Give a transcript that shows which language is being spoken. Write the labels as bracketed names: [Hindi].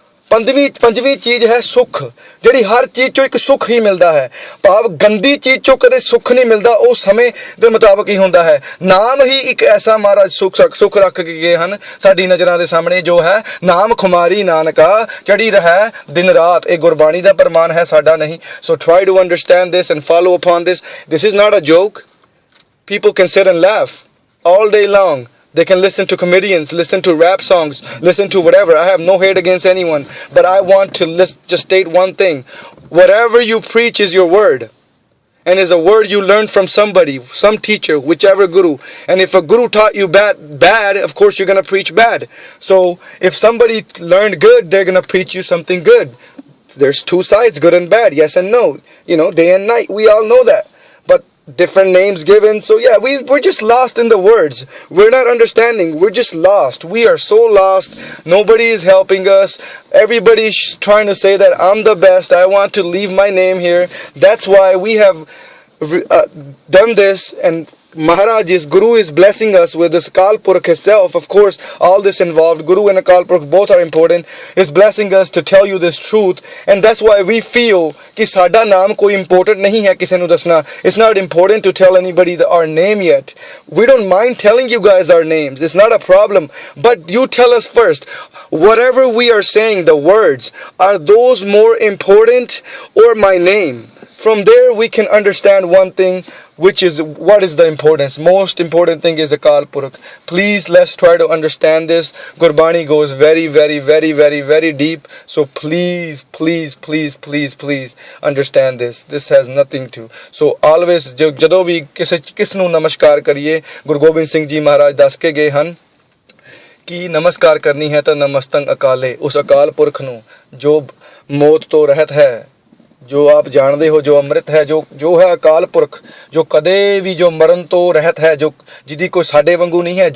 [Punjabi] ਪੰਜਵੀਂ ਚੀਜ਼ ਹੈ ਸੁੱਖ, ਜਿਹੜੀ ਹਰ ਚੀਜ਼ ਚੋਂ ਇੱਕ ਸੁੱਖ ਹੀ ਮਿਲਦਾ ਹੈ। ਭਾਵ ਗੰਦੀ ਚੀਜ਼ ਚੋਂ ਕਦੇ ਸੁੱਖ ਨਹੀਂ ਮਿਲਦਾ, ਉਹ ਸਮੇਂ ਦੇ ਮੁਤਾਬਕ ਹੀ ਹੁੰਦਾ ਹੈ। ਨਾਮ ਹੀ ਇੱਕ ਐਸਾ ਮਹਾਰਾਜ ਸੁੱਖ ਰੱਖ ਕੇ ਗਏ ਹਨ ਸਾਡੀ ਨਜ਼ਰਾਂ ਦੇ ਸਾਹਮਣੇ, ਜੋ ਹੈ ਨਾਮ ਖੁਮਾਰੀ ਨਾਨਕਾ ਚੜੀ ਰਹਿ ਦਿਨ ਰਾਤ। ਇਹ ਗੁਰਬਾਣੀ ਦਾ ਪ੍ਰਮਾਣ ਹੈ, ਸਾਡਾ ਨਹੀਂ। [English] So try to understand this and follow upon this. This is not a joke. People can sit and laugh all day long. They can listen to comedians, listen to rap songs, listen to whatever. I have no hate against anyone, but I want to just state one thing. Whatever you preach is your word, and is a word you learned from somebody, some teacher, whichever guru. And if a guru taught you bad, of course you're going to preach bad. So if somebody learned good, they're going to preach you something good. There's 2 sides, good and bad, yes and no. Day and night, we all know that. But different names given. So yeah, we're just lost in the words. We're not understanding. We're just lost. We are so lost. Nobody is helping us. Everybody's trying to say that I'm the best. I want to leave my name here. That's why we have done this, and Maharaj Guru is blessing us with this Akal Purkh himself. Of course, all this involved, Guru and Akal Purkh both are important, is blessing us to tell you this truth. And that's why we feel कि [Punjabi] साडा नाम कोई important नहीं है किसी नू दसना. [English] It's not important to tell anybody our name yet. We don't mind telling you guys our names. It's not a problem. But you tell us first. Whatever we are saying, the words, are those more important or my name? From there we can understand one thing, which is what is the importance. Most important thing is Akal Purkh. Please, let's try to understand this. Gurbani goes very, very, very, very, very deep. So please, please, please, please, please understand this. This has nothing to. [Punjabi] So always, ਜਦੋਂ ਵੀ ਕਿਸ ਨੂੰ ਨਮਸਕਾਰ ਕਰੀਏ, ਗੁਰੂ ਗੋਬਿੰਦ ਸਿੰਘ ਜੀ ਮਹਾਰਾਜ ਦੱਸ ਕੇ ਗਏ ਹਨ ਕਿ ਨਮਸਕਾਰ ਕਰਨੀ ਹੈ ਤਾਂ ਨਮਸਤੰ ਅਕਾਲੇ, ਉਸ ਅਕਾਲ ਪੁਰਖ ਨੂੰ ਜੋ ਮੌਤ ਤੋਂ ਰਹਿਤ ਹੈ, ਜੋ ਆਪ ਜਾਣਦੇ ਹੋ, ਜੋ ਅੰਮ੍ਰਿਤ ਹੈ, ਜੋ ਹੈ ਅਕਾਲ ਪੁਰਖ, ਜੋ ਕਦੇ ਵੀ ਜੋ ਮਰਨ ਤੋਂ ਰਹਿਤ ਹੈ, ਜੋ ਜਿਹਦੀ ਕੋਈ ਸਾਡੇ ਵਾਂਗੂ ਨਹੀਂ ਹੈ।